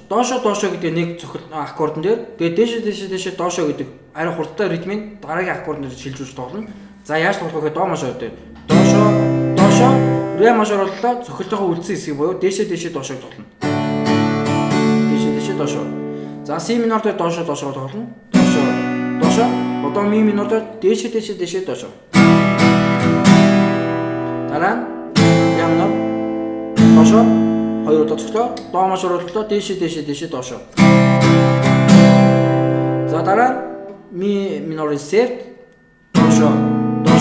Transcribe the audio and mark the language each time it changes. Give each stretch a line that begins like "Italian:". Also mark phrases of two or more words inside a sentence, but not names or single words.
Mongolian: Доошо гэдэг нэг цохил аккордон дээр тэгээд дээшээ доошо гэдэг арай хурдтай ритмийн дараагийн аккордноор шилжүүлж тоглоно. За яаж тоглох вэ? До мажор дээр доошо ре мажор боллоо цохилтойгоо үлдсэн хэсэг буюу дээшээ доошо тоглоно. Дээшээ доошо. За си минор дээр доошо тоглоно. Доошо. Одоо ми минор дээр дээшээ доошо. Дараа нь ля минор доошо хоёр удаа цоглоо. До мажор боллоо дээшээ доошо. За дараа ми минор сефт доошо.